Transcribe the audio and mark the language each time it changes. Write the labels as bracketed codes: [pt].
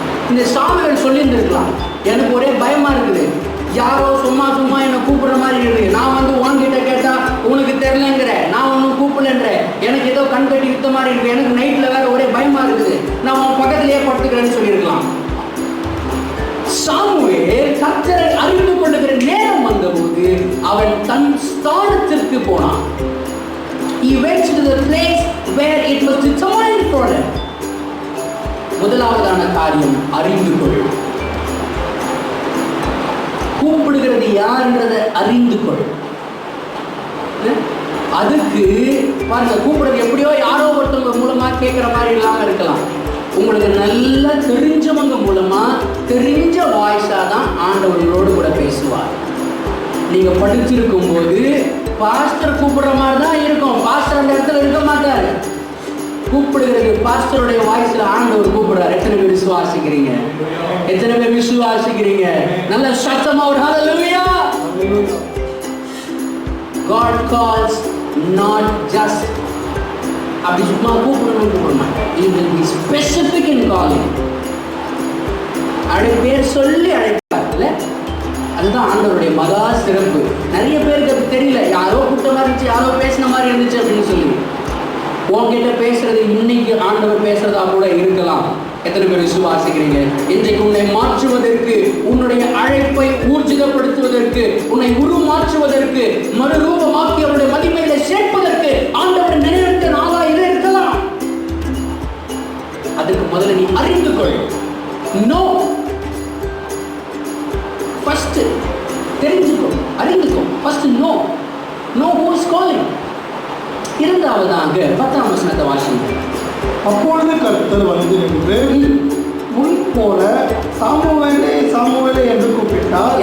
[ta] இந்த சாமுவேல் சொல்லி இருந்திருக்கலாம், எனக்கு ஒரே பயமா இருக்குது, யாரோ சும்மா என்னை கூப்பிடுற மாதிரி இருக்கு, நான் வந்து உன்கிட்ட கேட்டா உனக்கு தெரியலங்கிற, நான் ஒன்னும் கூப்பிடலன்ற, எனக்கு ஏதோ கண் கட்டி வித்த மாதிரி இருக்கு, எனக்கு நைட்ல வேற ஒரே பயமா இருக்குது, நான் உன் பக்கத்திலேயே படுத்துக்கிறேன்னு சொல்லியிருக்கலாம். சாமுவேல் கர்த்தரை அறிந்து கொள்ளுகிற நேரம் வந்தபோது அவன் தன் ஸ்தானத்திற்கு போனான். [en] He went to the place where it was determined for him. [ta] முதலாவதான காரியம் அறிந்து கொள். கூப்பிடுகிறது யார்ன்றதை அறிந்து கொள். அதுக்கு பாருங்க, கூப்பிடுறது எப்படியோ யாரோ ஒருத்தவங்க மூலமா கேட்கிற மாதிரி இல்லாம இருக்கலாம். உங்களுக்கு நல்லா தெரிஞ்சவங்க மூலமா தெரிஞ்ச வாய்ஸா தான் ஆண்டவர்களோடு கூட பேசுவார். நீங்க படிச்சிருக்கும் போது பாஸ்டர் கூப்பிடுற மாதிரி தான் இருக்கும். பாஸ்டர் அந்த இடத்துல இருக்க மாட்டாரு. கூப்பிடுகிறது பாஸ்டருடைய வாய்ஸ்ல ஆண்டவர் கூப்பிடுறார். எத்தனை பேர் விசுவாசிக்கிறீங்க? எத்தனை பேர் விசுவாசிக்கிறீங்க? நல்ல சத்தமா ஒரு ஹalleluya. [en] God calls not just [ta] அப்படி சும்மா கூப்பிடணும் கூப்பிட மாட்டார். [en] He will be specific in calling. [ta] பேர் சொல்லி அழைப்பார்ல, அதுதான் ஆண்டவருடைய மகா சிறப்பு. நிறைய பேருக்கு அது தெரியல. யாரோ கூட்ட மாதிரி இருந்துச்சு, யாரோ பேசின மாதிரி இருந்துச்சு அப்படின்னு சொல்லி உன்கிட்ட பேசுறது இன்னைக்கு ஆண்டவர் பேசுறதா கூட இருக்கலாம். எத்தனை பேர் விசுவாசிக்கிறீங்க? இன்றைக்கு உன்னை மாற்றுவதற்கு, உன்னுடைய அழைப்பை ஊர்ஜிதப்படுத்துவதற்கு, உன்னை உருமாற்றுவதற்கு, மறுரூபமாக்கி அவருடைய மகிமையில சேர்ப்பதற்கு ஆண்டவர் நினைத்த நாளா இது இருக்கலாம். அதுக்கு முதல்ல நீ அறிந்து கொள். [en] no, first [ta] தெரிஞ்சுக்கோ, அறிந்துக்கோ. [en] First know who is calling. [ta] இரண்டாவதாக 10ஆம் வசனத்தை வாசிங்க. அப்பொழுது கர்த்தர் வந்து நின்று முன் போல சாமுவேலே சாமுவேலே என்று கூப்பிட்டார்.